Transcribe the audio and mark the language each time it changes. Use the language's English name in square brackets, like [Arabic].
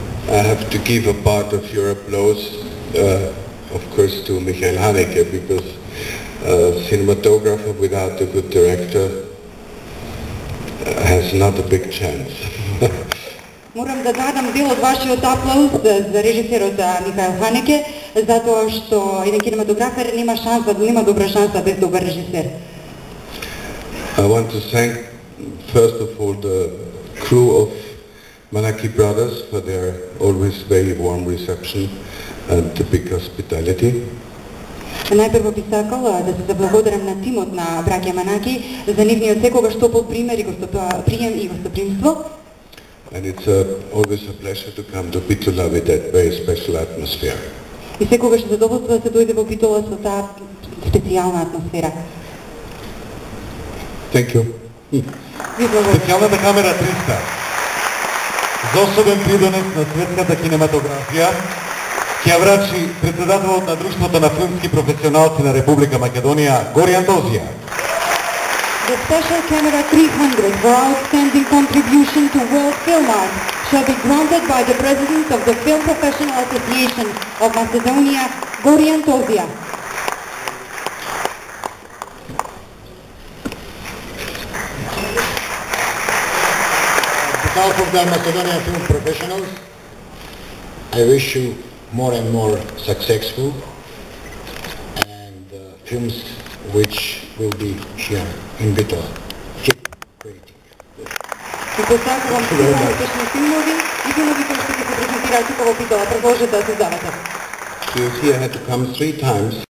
[English] I have to give a part of your applause, of course, to Michael Haneke, because cinematographer without a good director has not a big chance. [Macedonian] Морам да дадам дел од вашиот аплауз за режисерот Михаил Ханеке, затоа што еден кинематографер нема шанса, нема добра шанса без добар режисер. [English] I want to thank, first of all, the crew of Manaki Brothers for their always very warm reception and the big hospitality. [Macedonian] Најпрво би сакала да се заблагодарам на тимот на браќа Манаки за нивниот секогаш топол пример и прием и гостопримство. [English] And it's always a pleasure to come to Bitola with that very special atmosphere. [Macedonian] И секогаш задоволство да се дојде во Битола со таа специјална атмосфера. [English] Thank you. [Macedonian] Специјалната камера 300 за особен придонес на светската кинематографија ќе ја врачи председателот на Друштвото на филмски професионалци на Република Македонија, Горијан Тозија. [English] The special camera 300 for outstanding contribution to world film art shall be granted by the President of the Film Professional Association of Macedonia, Goran Tozija. On behalf of the Macedonian film professionals, I wish you more and more successful and films which will be here in Bitola. Keep creating. [Macedonian] И посакувам сите успешни филмови и филмови кои ќе се презентираат тука во Битола. Продолжете да создавате. [English] You see, I had to come 3 times.